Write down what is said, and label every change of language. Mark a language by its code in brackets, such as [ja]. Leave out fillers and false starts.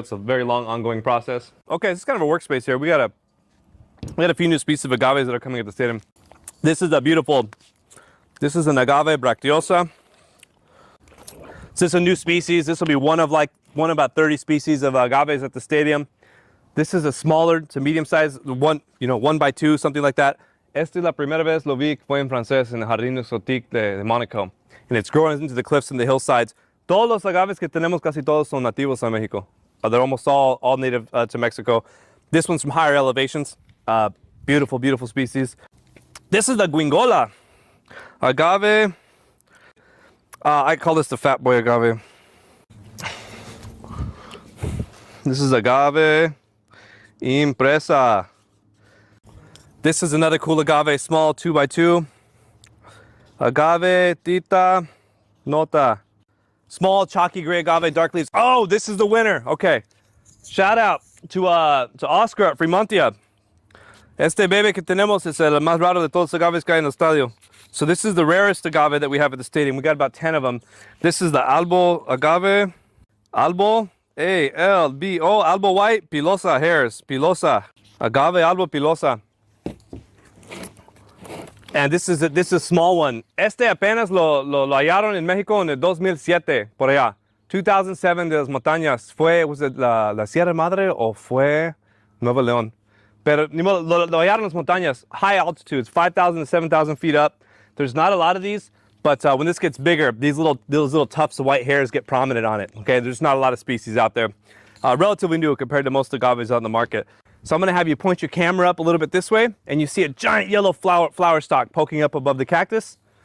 [en] It's a very long, ongoing process. Okay, this is kind of a workspace here. We got a few new species of agaves that are coming at the stadium. This is an agave bracteosa. This is a new species. This will be one of about 30 species of agaves at the stadium. This is a smaller to medium size, 1 by 2, something like that. [es] Esta es la primera vez lo vi que fue en francés en el Jardín Exotique de Monaco. [en] And it's growing into the cliffs and the hillsides. [es] Todos los agaves que tenemos casi todos son nativos a Mexico. [en] They're almost all native to Mexico. This one's from higher elevations. Beautiful, beautiful species. This is the guingola agave. I call this the fat boy agave. This is agave impresa. This is another cool agave, small 2 by 2. Agave tita nota. Small chalky gray agave, dark leaves. Oh, this is the winner. Okay. Shout out to Oscar at Fremontia. [es] Este bebé que tenemos es el más raro de todos los agaves que hay en el estadio. [en] So this is the rarest agave that we have at the stadium. We got about 10 of them. This is the albo agave. Albo A-L-B-O, albo white, pilosa hairs, pilosa, agave albo pilosa. And this is a small one. [es] Este apenas lo hallaron en México en el 2007, por allá. 2007 de las montañas. [en] ¿Was it [es] la Sierra Madre o fue Nuevo León? Pero lo hallaron en las montañas. [en] High altitudes, 5,000 to 7,000 feet up. There's not a lot of these, but when this gets bigger, those little tufts of white hairs get prominent on it. Okay, there's not a lot of species out there. Relatively new compared to most agaves on the market. So I'm going to have you point your camera up a little bit this way, and you see a giant yellow flower stalk poking up above the cactus.